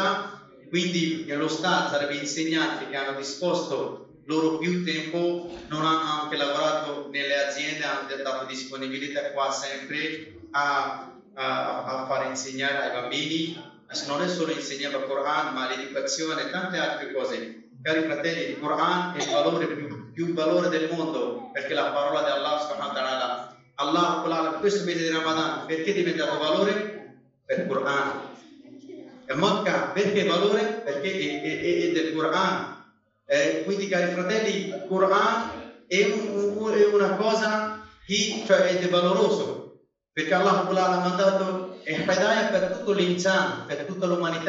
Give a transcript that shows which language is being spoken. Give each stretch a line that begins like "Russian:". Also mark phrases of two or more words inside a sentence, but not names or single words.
Italian: Quindi lo Stato, sarebbe gli insegnanti che hanno disposto loro più tempo, non hanno anche lavorato nelle aziende, hanno dato disponibilità qua sempre a fare insegnare ai bambini. Non è solo insegnare il Coran, ma l'educazione e tante altre cose. Cari fratelli, il Coran è il valore più valore del mondo, perché la parola di Allah
Arabic: سبحانه وتعالى,
Italian: Allah in questo mese di Ramadan, perché è diventato valore? Per il Coran. E Mecca perché valore? Perché è del Quran. Quindi cari fratelli, il Quran è una cosa cioè è valoroso, perché Allah ha mandato Hidayah per tutto l'insan, per tutta l'umanità.